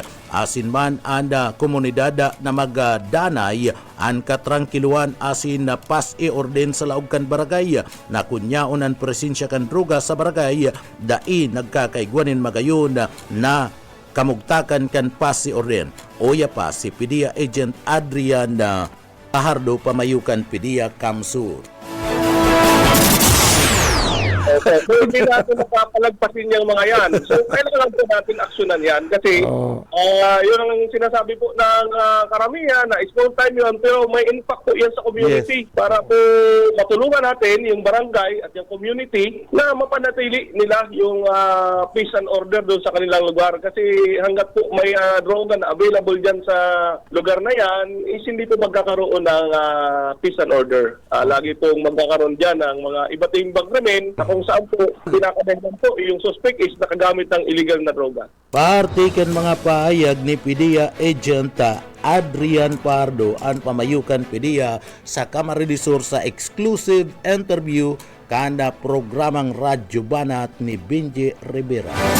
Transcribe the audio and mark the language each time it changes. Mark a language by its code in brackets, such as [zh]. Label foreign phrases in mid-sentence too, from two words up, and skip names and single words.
[bik] Asin man anda komunidad na magdanay ang katrangkiluan asin na pas e-orden sa laog kan barangay na kunyaon ang presensya kan droga sa barangay dai nagkakaigwanin magayon na kamugtakan kan pa si Oren oya pa si PDEA Agent Adrian Pahardo pamayukan PDEA Kamsur. [tl] Okay. So, hindi natin napapalagpasin yung mga yan. So, kailangan po natin aksyonan yan kasi yun ang sinasabi po ng karamihan na [en] small time [tl] yun pero may impact po yan sa community para po matulungan natin yung barangay at yung community na mapanatili nila yung [en] peace and order [tl] doon sa kanilang lugar kasi hanggat po may droga na available dyan sa lugar na yan is hindi po magkakaroon ng [en] peace and order. [tl] Lagi pong magkakaroon dyan ng mga iba't ibang krimen na kung saan po pinakadahilan po yung suspect is nakagamit ng illegal na droga. [bik] Partikan mga pahayag ni PDEA Agent Adrian Pardo ang pamayukan PDEA sa Camarines Sur sa [en] exclusive interview [bik] kada programang Radyo Banat ni Benji Rivera.